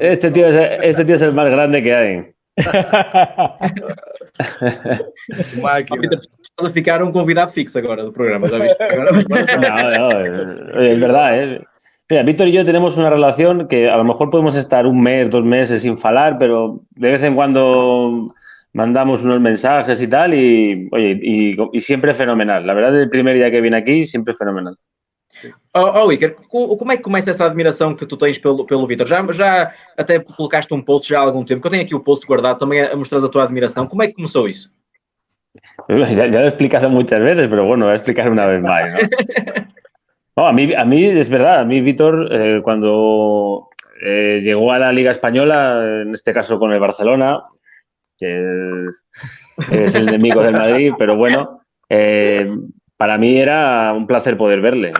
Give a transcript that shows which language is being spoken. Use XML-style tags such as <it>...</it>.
<es>este tío es el más grande que hay.</es> <pt>Estás a ficar um convidado fixo agora do programa, já viste?</pt> <es>No, es verdad, Mira, Víctor y yo tenemos una relación que a lo mejor podemos estar 1 mes, 2 meses sin falar, pero de vez en cuando mandamos unos mensajes y tal, y oye, y siempre fenomenal. La verdad, desde el primer día que vine aquí, siempre fenomenal.</es> <pt>Iker, como é que começa essa admiração que tu tens pelo Vítor? Já até colocaste um post já há algum tempo, que eu tenho aqui o post guardado também a mostrar a tua admiração. Como é que começou isso?</pt> <es>Ya lo he explicado muchas veces, pero bueno, voy a explicar una vez más, ¿no? No, a mí es verdad, a mí Vítor, cuando llegó a la Liga Española, en este caso con el Barcelona, que es el enemigo del Madrid, pero bueno, para mí era un placer poder verle.</es>